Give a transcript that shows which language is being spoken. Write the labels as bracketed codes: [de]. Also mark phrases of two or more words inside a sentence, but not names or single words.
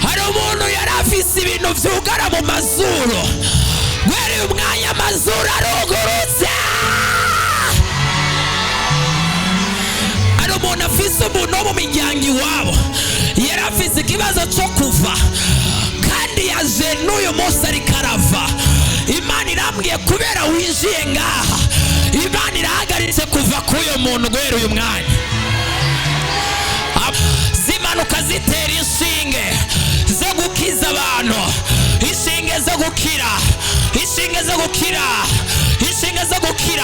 [rn] umuntu yari afise ibintu vyugara mu mazuru, guhera uyu mwanya amazuru arugurutse. Ari umuntu afise umuntu wo mu miryango iwabo yari afise ikibazo cyo kuva, kandi yaje n'uyu munsi ariko arava. Imana irambwiye kubera winjiye ngaha, Imana irahagaritse kuva k'uyu muntu guhera uyu mwanya. Zimanuka zitera inshinge zo gukiza abantu, inshinge zo gukira, inshinge zo gukira, inshinge zo gukira.